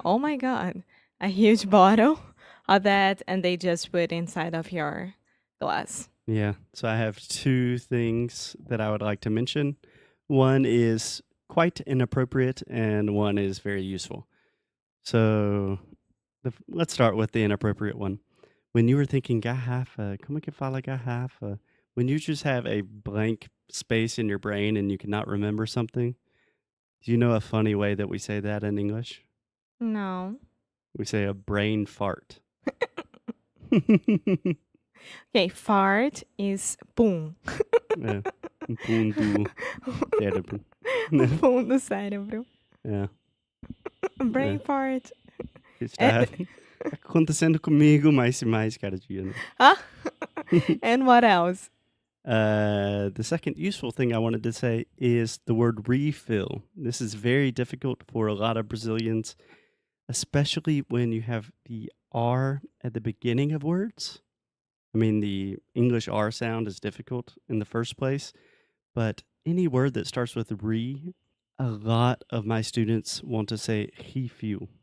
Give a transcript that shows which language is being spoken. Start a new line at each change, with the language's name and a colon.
English: Oh my God, a huge bottle of that, and they just put inside of your glass. Yeah. So I have two things that I would like to mention. One is quite inappropriate, and one is very useful. So let's start with the inappropriate one. When you were thinking garrafa,
Portuguese: como que fala garrafa?
English: When you just have a blank space in your brain and you cannot remember something, do you know a funny way that we say that in English? No. We say a brain fart. Okay, fart is pum.
Portuguese: É, pum do cérebro. Pum do cérebro. É,
English: Brain
Portuguese: É.
English: fart.
Portuguese: está acontecendo comigo mais e mais cada dia. Né?
English: Huh? And what else? The second useful thing I wanted to say is the word refill. This is very difficult for a lot of Brazilians, especially when you have the R at the beginning of words. I mean, the English R sound is difficult in the first place, but any word that starts with re, a lot of my students want to say refill.